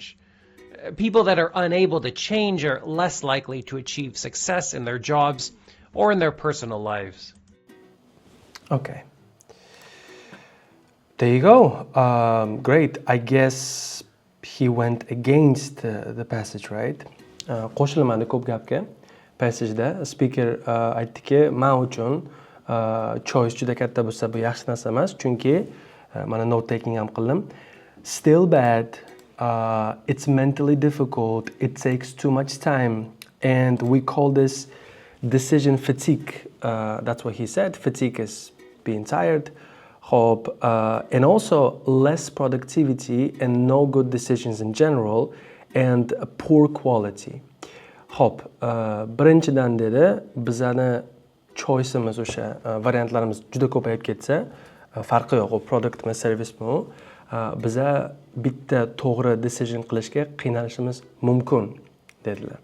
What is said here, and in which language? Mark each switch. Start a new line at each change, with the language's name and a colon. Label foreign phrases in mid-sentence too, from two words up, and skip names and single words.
English: People that are unable to change are less likely to achieve success in their jobs or in their personal lives. Okay. There you go. Great. I guess he went against the passage, right?
Uzbek: Qo'shilmadi ko'p gapga. Passageda speaker aytdiki, men uchun choice juda katta bo'lsa bu yaxshi narsa emas, chunki mana
English: note taking
Uzbek: ham qildim.
English: Still bad, it's mentally difficult, it takes too much time, and we call this decision fatigue. That's what he said. Fatigue is being tired. Hope, and also less productivity and no good decisions in general, and poor quality.
Uzbek: Hop, birinchidan dedi, bizani choiceimiz o'sha variantlarimiz juda ko'payib ketsa, farqi yo'q, u produktmi, servismi, biza bitta to'g'ri decision qilishga qiynalishimiz mumkin dedilar.